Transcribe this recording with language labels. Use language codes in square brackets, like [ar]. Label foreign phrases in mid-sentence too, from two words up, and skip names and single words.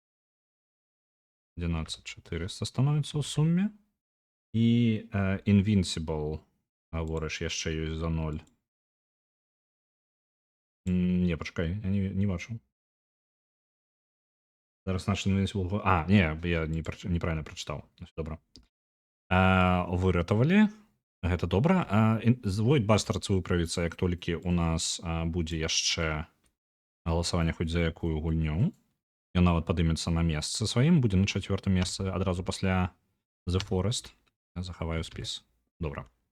[be] 11400 становіцца ў суме. І Invincible, гаворыш, яшчэ ёсць за 0. Не, пачакай, я не бачу. Зараз наш Invincible... не, я неправильно прачытаў. Добра. Выратавалі. Гэта добра. Void Bastards выправіцца, як толькі у нас будзе яшчэ галасаванне хоць за якую гульню. Ён нават падымецца на месцы сваім, будзе на 4-м месцы адразу пасля The Forest. Я захаваю спіс. Добра.